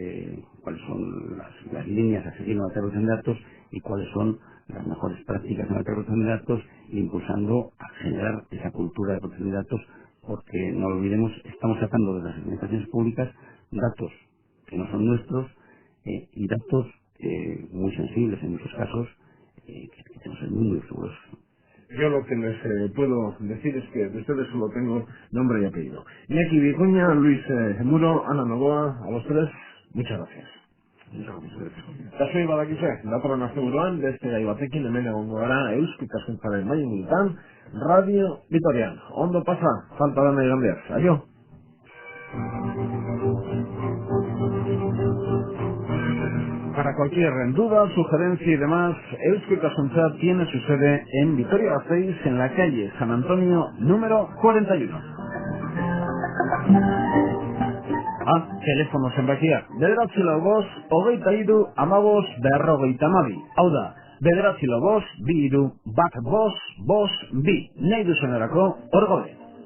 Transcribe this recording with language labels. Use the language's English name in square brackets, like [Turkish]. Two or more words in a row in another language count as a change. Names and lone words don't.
[Spanish] las líneas a seguir en la protección de datos y cuáles son las mejores prácticas en la protección de datos, e impulsando a generar esa cultura de protección de datos, porque no lo olvidemos, estamos sacando de las administraciones públicas datos que no son nuestros y datos muy sensibles en muchos casos, que tenemos que ser muy seguros. Yo lo que les puedo decir es que de ustedes solo tengo nombre y apellido. Iñaki Vicuña, Luis Muro, Ana Novoa, a los tres, muchas gracias. [Basque] Kasoi badakize, datorren asteburuan, beste gai batekin hemen egongo gara Eusko Ikaskuntzaren Mahai Ingurutan, Radio Vitorian. Ondo pasa, falta dana igandeaz. Aio! [Spanish] Para cualquier duda, sugerencia y demás, Eusko Ikaskuntza tiene su sede en Vitoria-Gasteiz, en la calle San Antonio, número 41. [Basque] Telefono zenbakia, 9-5-23-22-12. Hau da, 9-5-23-22-12, nahi duzunerako, hor gaude.